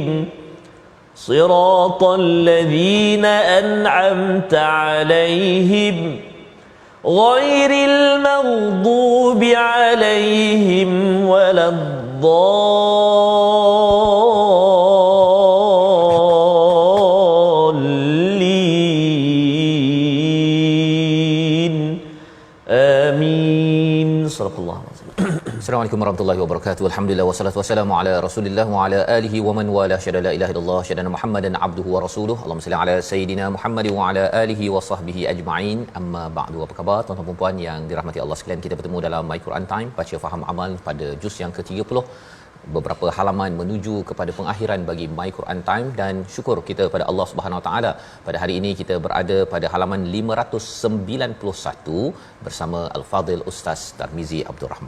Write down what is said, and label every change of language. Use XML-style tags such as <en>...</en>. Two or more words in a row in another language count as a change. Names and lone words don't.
<ar>صراط الذين أنعمت عليهم غير المغضوب عليهم ولا الضالين. Amin. صلى الله عليه وسلم. السلام عليكم ورحمة الله وبركاته. الحمد لله والصلاة والسلام على رسول الله وعلى آله ومن والاه. أشهد لا إله إلا الله، أشهد محمدا عبده ورسوله. اللهم صل على سيدنا محمد وعلى آله وصحبه أجمعين. أما بعد.</ar> <ms>Apa khabar tuan-tuan dan puan yang dirahmati Allah sekalian? Kita bertemu dalam My Quran Time, baca faham amal pada juz yang ke-30. Beberapa halaman menuju kepada pengakhiran bagi My Quran Time, dan syukur kita pada Allah</ms> <ar>سبحانه وتعالى</ar> <ms>pada hari ini kita berada pada halaman 591 bersama Al-Fadhil Ustaz Tarmizi Abdul Rahman.</ms>